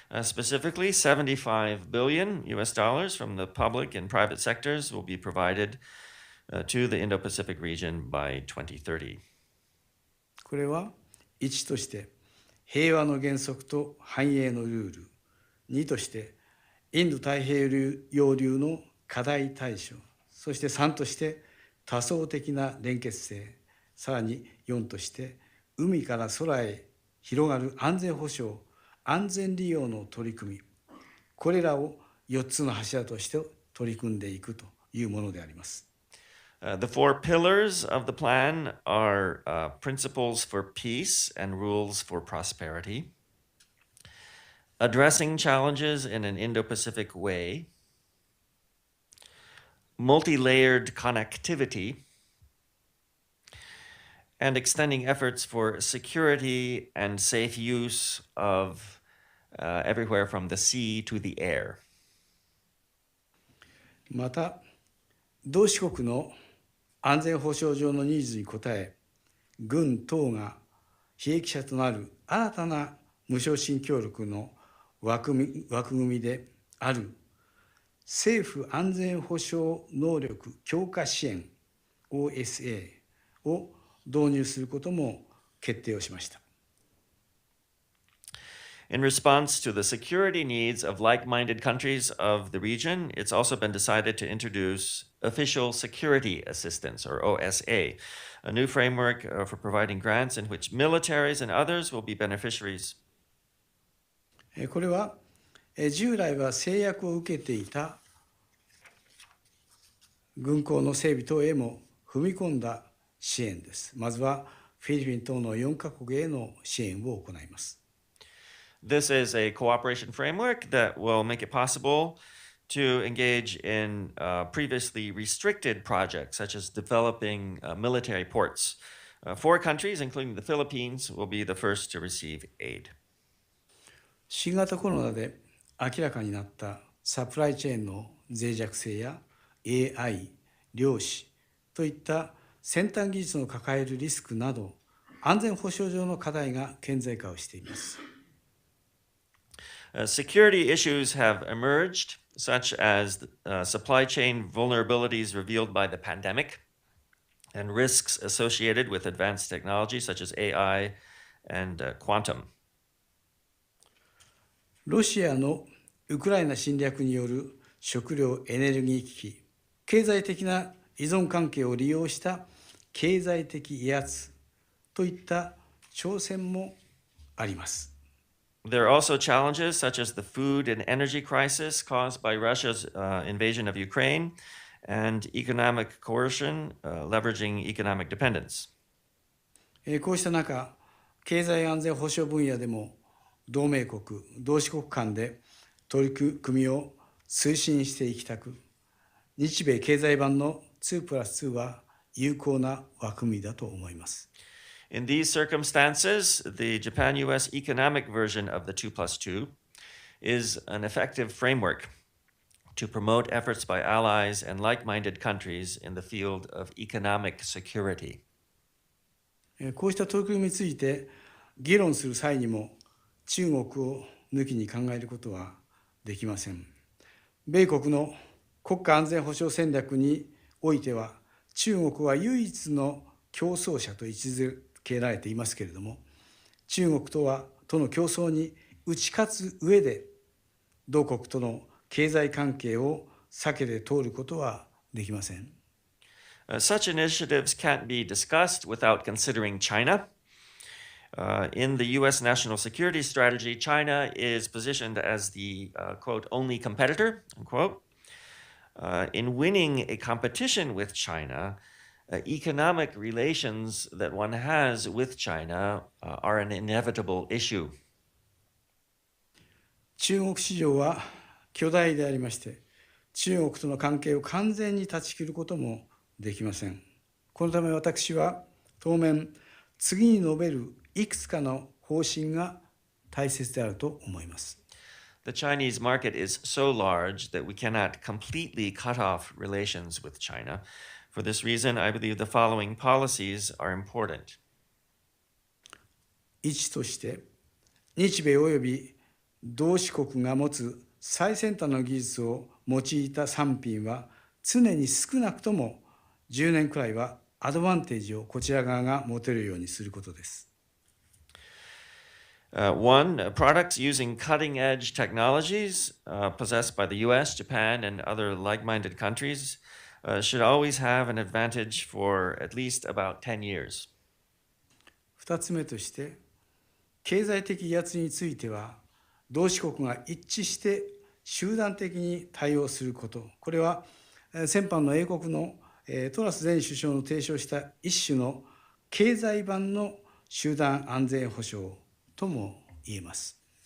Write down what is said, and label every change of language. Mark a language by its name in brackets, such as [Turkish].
[English] Specifically, $75 billion from the public and private sectors will be provided to the Indo-Pacific region by 2030. [Japanese] これは1として平和の原則と繁栄のルール、2としてインド太平洋流の課題対処、そして3として多層的な連結性、さらに4として海から空へ広がる安全保障、安全利用の取り組み、これらを4つの柱として取り組んでいくというものであります。 [English] The four pillars of the plan are principles for peace and rules for prosperity, addressing challenges in an Indo-Pacific way, multi-layered connectivity, and extending efforts for security and safe use of everywhere from the sea to the air. [Japanese] また、同志国の安全保障上のニーズに応え、軍等が被益者となる新たな無償新協力の枠組みである政府安全保障能力強化支援 OSA を導入することも決定をしました。 [English] In response to the security needs of like-minded countries of the region, it's also been decided to introduce Official Security Assistance, or OSA, a new framework for providing grants in which militaries and others will be beneficiaries. [Japanese] これは従来は制約を受けていた軍港の整備等へも踏み込んだ支援です。まずはフィリピン等の4カ国への支援を行います。 [English] This is a cooperation framework that will make it possible to engage in previously restricted projects, such as developing military ports. 4 countries, including the Philippines, will be the first to receive aid. [Japanese] 新型コロナで明らかになったサプライチェーンの脆弱性や AI、量子といった先端技術の抱えるリスクなど安全保障上の課題が顕在化をしています。 [English] Security issues have emerged, such as supply chain vulnerabilities revealed by the pandemic and risks associated with advanced technology such as AI and quantum. [Japanese] ロシアのウクライナ侵略による食料エネルギー危機、経済的な依存関係を利用した経済的威圧といった挑戦もあります。 [English] There are also challenges such as the food and energy crisis caused by Russia's invasion of Ukraine and economic coercion, leveraging economic dependence. [Japanese] こうした中、経済安全保障分野でも同盟国、同志国間で取り組みを推進していきたく、日米経済版の2+2は有効な枠組みだと思います。 [English] In these circumstances, the Japan-US economic version of the 2+2 is an effective framework to promote efforts by allies and like-minded countries in the field of economic security. [Japanese] こうした取り組みについて議論する際にも中国を抜きに考えることはできません。米国の国家安全保障戦略においては中国は唯一の競争者と位置づけられていますけれども、中国との競争に打ち勝つ上で同国との経済関係を避けて通ることはできません。 [English] Such initiatives can't be discussed without considering China. In the U.S. national security strategy, China is positioned as the, quote, only competitor, unquote. In winning a competition with China, economic relations that one has with China are an inevitable issue. [Japanese] 中国市場は巨大でありまして、中国との関係を完全に断ち切ることもできません。このため私は当面、次に述べるいくつかの方針が大切であると思います。 [English] The Chinese market is so large that we cannot completely cut off relations with China. For this reason, I believe the following policies are important. [Japanese] 1として、日米及び同志国が持つ最先端の技術を用いた産品は常に少なくとも10年くらいはアドバンテージをこちら側が持てるようにすることです。 [English] One, products using cutting-edge technologies possessed by the U.S., Japan, and other like-minded countries should always have an advantage for at least about 10 years. [Japanese] 2つ目として、経済的威圧については、同志国が一致して集団的に対応すること。これは先般の英国のトラス前首相の提唱した一種の経済版の集団安全保障とも言えます。